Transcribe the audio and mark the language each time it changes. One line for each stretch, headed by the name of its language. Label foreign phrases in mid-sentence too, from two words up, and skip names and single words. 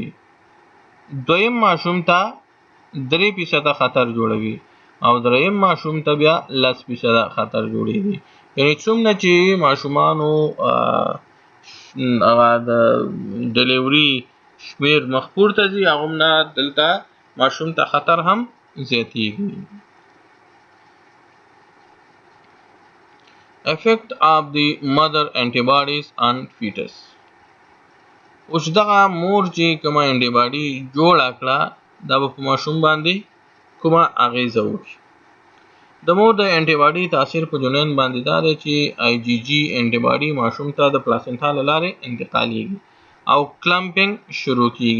Pashto: دویم ماشوم ته 3% خطر جوړوي او دریم ماشوم ته بیا 10% خطر جوړیږي. یعنی څومره چې ماشومانو هغه د ډلیوري شمیر مخ پورته ځي، هغومره دلته ماشوم ته خطر هم زیاتیږي.
English: effect of the mother antibodies on fetus.
Pashto: اوس دغه مور چې کومه انټي باډي جوړه کړه دا به په ماشوم باندې کومه اغیزه وکړي. د مور د انټي باډي تاثیر په جنین باندې دا دی چې آی جی جي انټي باډي ماشوم ته د پلاسنټا له لارې انتقالیږي او کلمپینګ شروع کیږي.